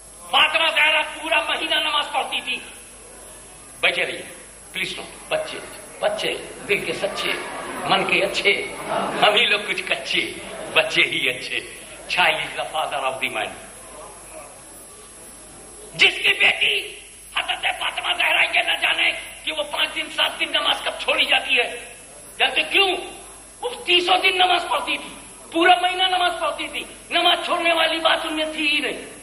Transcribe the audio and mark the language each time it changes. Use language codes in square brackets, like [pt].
[ur] فاطمہ زہرا پورا مہینہ نماز پڑھتی تھی. بچے رہیے [en] please no, [ur] بچے دل کے سچے, من کے اچھے, ہم ہی لوگ کچھ کچے, بچے ہی اچھے. [en] Child is the father of the mind. [ur] جس کی بیٹی حضرت فاطمہ زہرا یہ نہ جانے کہ وہ 5 دن 7 دن نماز کب چھوڑی جاتی ہے. جیسے کیوں؟ وہ 30 دن نماز پڑھتی تھی, پورا مہینہ نماز پڑھتی تھی, نماز چھوڑنے والی بات ان میں تھی ہی نہیں.